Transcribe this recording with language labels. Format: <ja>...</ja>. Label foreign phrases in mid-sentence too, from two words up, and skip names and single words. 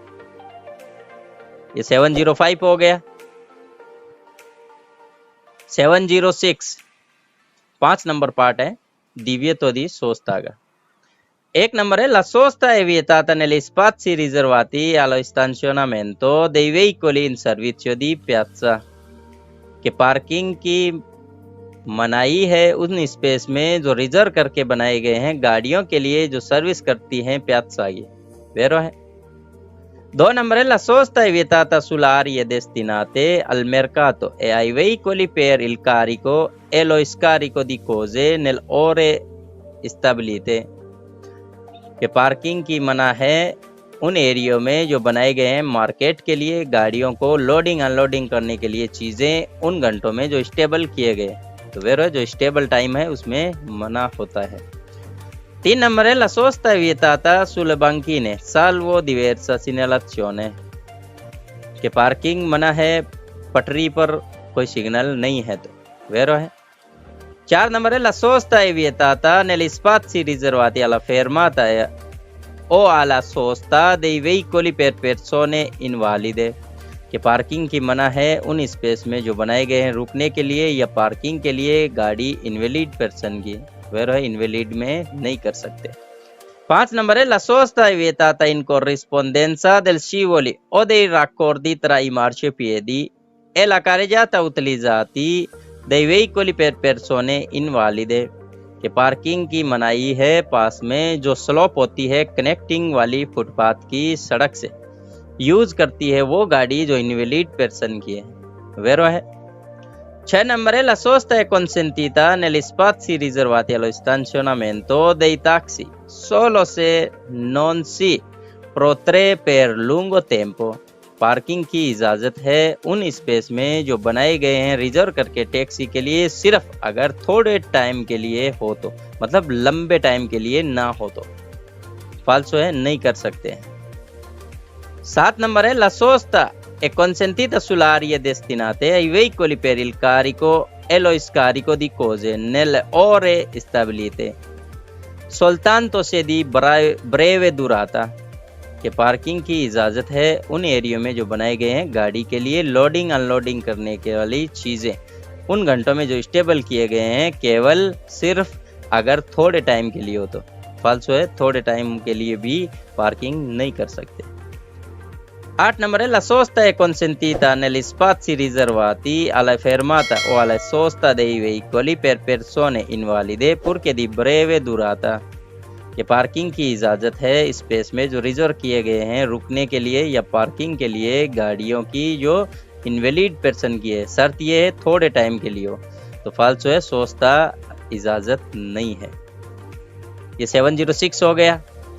<hi>ये 705 हो गया। 706 5 नंबर पार्ट है</hi> <it>divieto di sosta</it> <hi>का। 1 नंबर है</hi> <it>la sosta è vietata negli spazi riservati allo stazionamento dei veicoli in servizio di piazza</it> <hi>कि पार्किंग की मनाही है उन स्पेस में जो रिजर्व करके बनाए गए हैं गाड़ियों के लिए जो सर्विस करती हैं पिazza की। वेरो है। 2 नंबर है</hi> <it>la sosta è vietata sulle aree destinate al mercato e ai veicoli per il carico e lo scarico di cose nelle ore stabilite</it> <hi>कि पार्किंग की मना है उन एरियो में जो बनाए गए हैं मार्केट के लिए गाड़ियों को</hi> <en>loading unloading</en> <hi>करने के लिए चीज़ें उन घंटों में जो स्टेबल किए गए। तो वेरो जो</hi> <en>stable time</en> <hi>है उसमें मना होता है। 3 नंबर है</hi> <it>la sosta è vietata sulle banchine salvo diversa segnalazione</it> <hi>कि पार्किंग मना है पटरी पर कोई सिग्नल नहीं है। तो वेरो है। 4 नंबर है</hi> <it>la sosta è vietata negli spazi riservati alla fermata o alla sosta dei veicoli per persone invalide</it> <hi>कि पार्किंग की मना है उन स्पेस में जो बनाए गए हैं रुकने के लिए या पार्किंग के लिए गाड़ी</hi> <en>invalid person</en> <hi>की। वेरो है, इनवैलिड में नहीं कर सकते। 5 नंबर है</hi> <it>la sosta è vietata in corrispondenza del scivoli o dei raccordi tra i marciapiedi e la carreggiata utilizzati dei veicoli per persone invalide</it> <hi>कि पार्किंग की मनाही है पास में जो स्लोप होती है कनेक्टिंग वाली फुटपाथ की सड़क से यूज करती है वो गाड़ी जो</hi> <en>invalid person</en> <hi>की है। वेरो है। 6 नंबर है</hi> <it>la sosta è consentita negli spazi riservati allo stazionamento dei taxi solo se non si protrae per lungo tempo</it> <hi>पार्किंग की इजाजत है उन स्पेस में जो बनाए गए हैं रिजर्व करके टैक्सी के लिए सिर्फ अगर थोड़े टाइम के लिए हो तो, मतलब लंबे टाइम के लिए ना हो तो। फाल्सो है, नहीं कर सकते हैं। 7 नंबर है</hi> <it>la sosta è consentita sulle aree destinate ai veicoli per il carico e lo scarico di cose nelle ore stabilite soltanto se di breve durata</it> <hi>कि पार्किंग की इजाज़त है उन एरियो में जो बनाए गए हैं गाड़ी के लिए</hi> <en>loading unloading</en> <hi>करने के वाली चीज़ें उन घंटों में जो स्टेबल किए गए हैं केवल सिर्फ अगर थोड़े टाइम के लिए हो तो। फाल्सो है, थोड़े टाइम के लिए भी पार्किंग नहीं कर सकते। 8 नंबर है</hi> <it>la sosta è consentita negli spazi riservati alla fermata o alla sosta dei veicoli per persone invalide purché di breve durata</it> <hi>कि पार्किंग की इजाज़त है स्पेस में जो रिजर्व किए गए हैं रुकने के लिए या पार्किंग के लिए गाड़ियों की जो</hi> <en>invalid person</en> <hi>की है। शर्त ये है थोड़े टाइम के लिए हो। तो फाल्सो है, सोचता इजाज़त नहीं है। ये 706 हो गया।</hi>